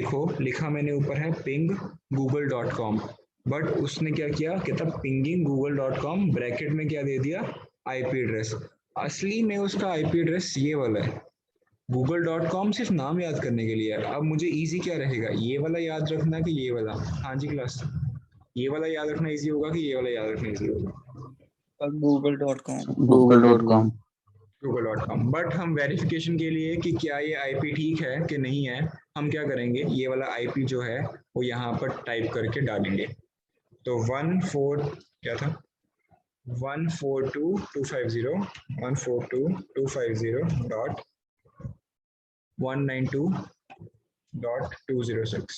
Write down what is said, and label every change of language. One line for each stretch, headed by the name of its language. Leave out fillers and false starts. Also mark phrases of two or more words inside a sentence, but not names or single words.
Hindi: अब आप देखो लिखा मैंने ऊपर है पिंग google.com, बट उसने क्या किया, कहता पिंगिंग google.com ब्रैकेट में क्या दे दिया,
English: IP address.
Hindi: असली में उसका
English: IP address
Hindi: ये वाला है। google.com सिर्फ नाम याद करने के लिए है। अब मुझे इजी क्या रहेगा, ये वाला याद रखना कि ये वाला? हाँ जी क्लास, ये वाला याद रखना इजी होगा कि ये वाला याद रखना इजी होगा? google.com google.com google.com। बट हम वेरिफिकेशन के लिए कि क्या ये आईपी ठीक है कि नहीं है, हम क्या करेंगे, ये वाला आईपी जो है वो यहाँ पर टाइप करके डालेंगे। तो 14 क्या था, 142.250 142.192.206।